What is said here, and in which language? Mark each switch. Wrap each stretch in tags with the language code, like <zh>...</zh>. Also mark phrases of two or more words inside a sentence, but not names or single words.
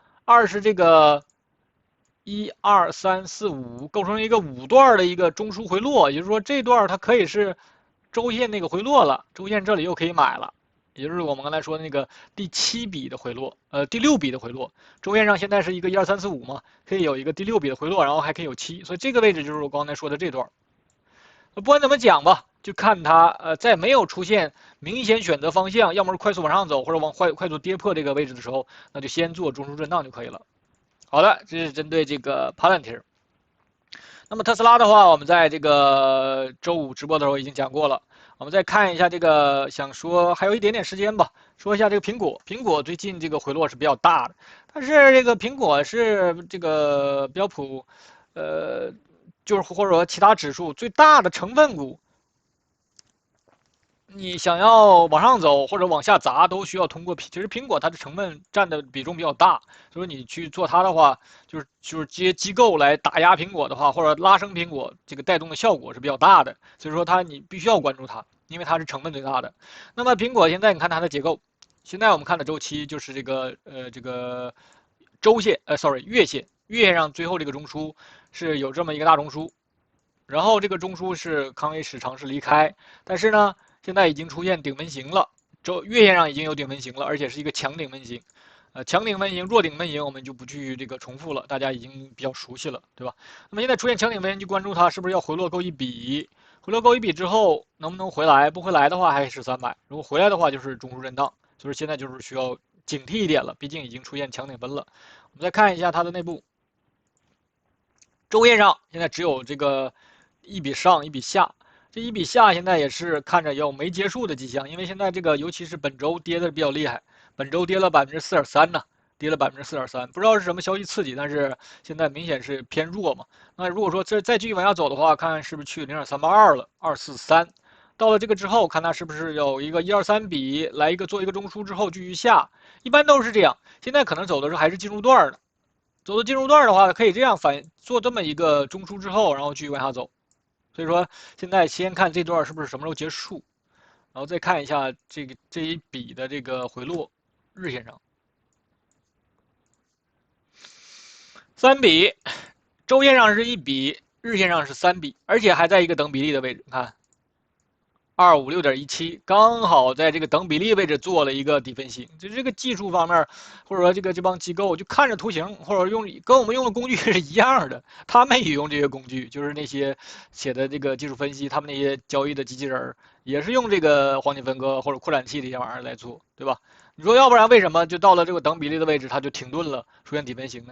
<zh>二是這個1、2、3、4、5構成一個5段的一個中枢回落，也就是說這段它可以是周線那個回落了，周線這裡又可以買了，也就是我們剛才說的那個第7筆的回落，第6筆的回落。周線上現在是一個1、2、3、4、5嘛，可以有一個第6筆的回落，然後還可以有7，所以這個位置就是我剛才說的這段。不管怎麼講吧，就看它在沒有出現明顯選擇方向，要麼是快速往上走，或者快速跌破這個位置的時候，那就先做中樞震盪就可以了。好的，這是針對這個帕蘭提爾。那麼特斯拉的話，我們在這個周5直播的時候已經講過了。我們再看一下這個，想說還有一點點時間吧，說一下這個蘋果。蘋果最近這個回落是比較大的，但是這個蘋果是這個標普，就是或者說其他指數最大的成分股。你想要往上走或者往下砸，都需要通过其實蘋果它的成分占的比重比較大，所以你去做它的話，就是这些機構來打壓蘋果的話，或者拉升蘋果，這個帶動的效果是比較大的。所以說你必須要關注它，因為它是成分最大的。那麼蘋果現在你看它的結構，現在我們看的周期就是這個周線月線，月線上最後這個中樞是有這麼一個大中樞，然後这個中樞是康威視嘗試離開，但是呢。現在已經出現頂紋型了，月線上已經有頂紋型了，而且是一個強頂紋型。強頂紋型、弱頂紋型我們就不去這個重複了，大家已經比較熟悉了，對吧？那麼現在出現強頂紋型，就關注它是不是要回落勾一筆，回落勾一筆之後能不能回來？不回來的話還是300，如果回來的話就是中樞震盪。所以現在就是需要警惕一點了，畢竟已經出現強頂分了。我們再看一下它的內部，周線上現在只有這個一筆上一筆下。這一筆下現在也是看着有沒結束的跡象，因為現在這個尤其是本周跌的比較厲害，本周跌了4.3%呢，跌了4.3%，不知道是什麼消息刺激，但是現在明顯是偏弱嘛。那如果說再繼續往下走的話，看看是不是去0.382了，243，到了這個之後，看它是不是有一個1、2、3 筆來做一個中樞之後繼續下，一般都是這樣。現在可能走的時候還是進入段的，走到進入段的話，可以這樣做這麼一個中樞之後，然後繼續往下走。所以說，現在先看這段是不是什麼時候結束，然後再看一下這一筆的這個回落，日線上3筆，周線上是1筆，日線上是3筆，而且還在一個等比例的位置，看256.17，剛好在這個等比例位置做了一個底分型。就這個技術方面，或者說這幫機構就看着圖形，或者跟我們用的工具是一樣的，他們也用這些工具，就是那些寫的這個技術分析，他們那些交易的機器人也是用這個黄金分割或者擴展器這些玩意兒來做，对吧？你說要不然為什麼就到了這個等比例的位置它就停頓了，出現底分型呢？</zh>